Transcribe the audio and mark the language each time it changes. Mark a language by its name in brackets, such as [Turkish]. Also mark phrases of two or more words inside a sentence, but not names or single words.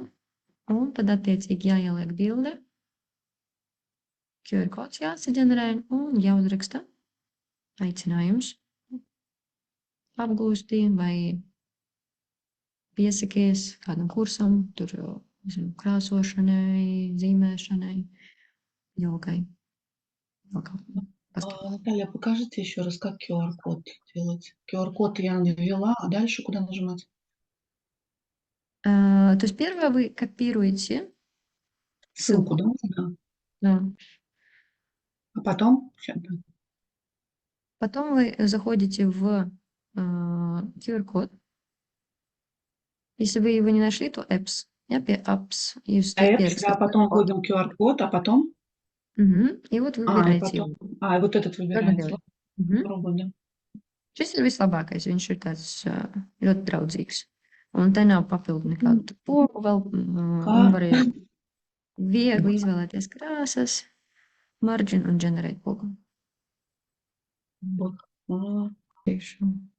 [Latvian] Un tad attiecīgi jāieliek bilde. QR kods jāsaģenerē un jāuzraksta aicinājums. Apgūsti vai piesakies kādam kursam, tur, nezinu, krāsošanai, zīmēšanai, jogai. [Russian] Наталья, покажите еще раз, как QR-код делать. QR-код я ввела, а дальше куда нажимать? То есть первое вы копируете Ссылку, да? Да. Да. А потом? Сейчас, да. Потом вы заходите в QR-код. Если вы его не нашли, то apps. Я apps. И Apps, перец да, потом QR-код. вводим QR-код, а потом? И вот И vybираете потом... его. И вот этот [Latvian] Kādu [Russian] выбирается. [Latvian] dienu? [Russian] Ладно, попробуем, [Latvian] Šis ir vislabākais. Viņš ir tāds ļoti draudzīgs. Un te nav papildu [Russian] да. [Latvian] nekādu pogu vēl. Un var viegli izvēlēties krāsas, margin un generate pogu. Priekšu.